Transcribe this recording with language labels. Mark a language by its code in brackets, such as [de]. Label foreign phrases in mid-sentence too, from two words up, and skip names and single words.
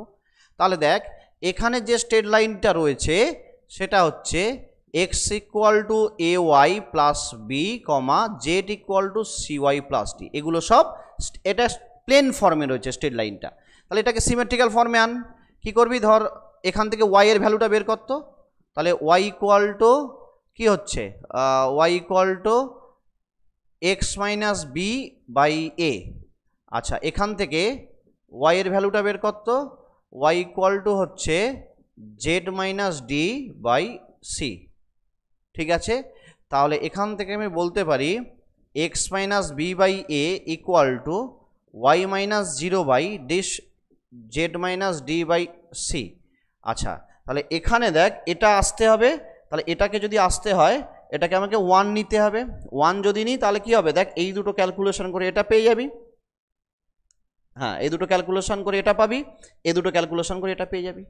[bn] তাহলে দেখ, এখানে যে [en] straight line [bn] রয়েছে সেটা হচ্ছে x = ay + b, z = cy + d, এগুলো সব এটা [en] plane form [bn] রয়েছে [en] straight line. [bn] তাহলে এটাকে [en] symmetrical form [bn] আন। কি করবি, ধর এখান থেকে y এর ভ্যালুটা বের করতো, তাহলে y = কি হচ্ছে, y = x - b/a। আচ্ছা, এখান থেকে y এর ভ্যালুটা বের করতো, y = হচ্ছে z - d/c। ঠিক আছে, তাহলে এখান থেকে আমি বলতে পারি x - b/a = y - 0/z - d/c। আচ্ছা, তাহলে এখানে দেখ এটা আসতে হবে, তাহলে এটাকে যদি আসতে হয় এটাকে আমাকে 1 নিতে হবে। 1 যদি নিই তাহলে কি হবে, দেখ এই দুটো ক্যালকুলেশন করে এটা পেয়ে যাবি। হ্যাঁ, এই দুটো ক্যালকুলেশন করে এটা পাবি, এই দুটো ক্যালকুলেশন করে এটা পেয়ে যাবি।